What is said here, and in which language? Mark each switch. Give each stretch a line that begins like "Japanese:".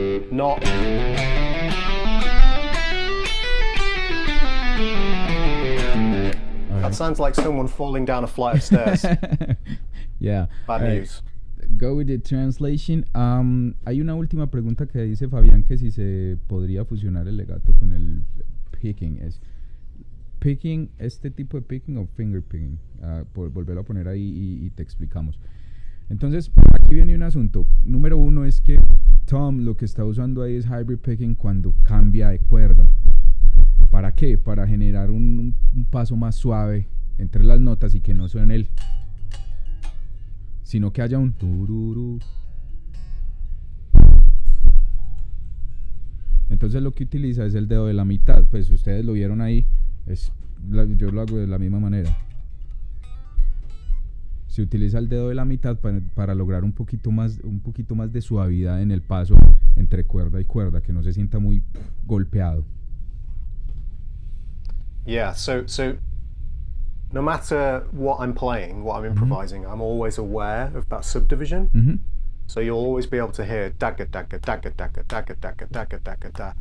English: Not. That sounds like someone falling down a flight of stairs. Yeah. Bad news. Go with the translation.
Spanish: Hay una última pregunta que dice Fabián que si se podría fusionar el legato con el picking. Es picking, este tipo de picking o finger picking. Por volverlo a poner ahí y te explicamos. Entonces, aquí viene un asunto. Número uno es que Tom lo que está usando ahí es hybrid picking cuando cambia de cuerda. ¿Para qué? Para generar un paso más suave entre las notas y que no suene el, sino que haya un tururú. Entonces lo que utiliza es el dedo de la mitad. Pues ustedes lo vieron ahí. Yo lo hago de la misma manera. Se utiliza el dedo de la mitad para lograr un poquito más de suavidad en el paso entre cuerda y cuerda, que no se sienta muy golpeado.
English: Yeah, so no matter what I'm playing, what I'm improvising, I'm always aware of that subdivision. So you'll always be able to hear dagga dagga dagga dagga dagga dagga dagga dagga da.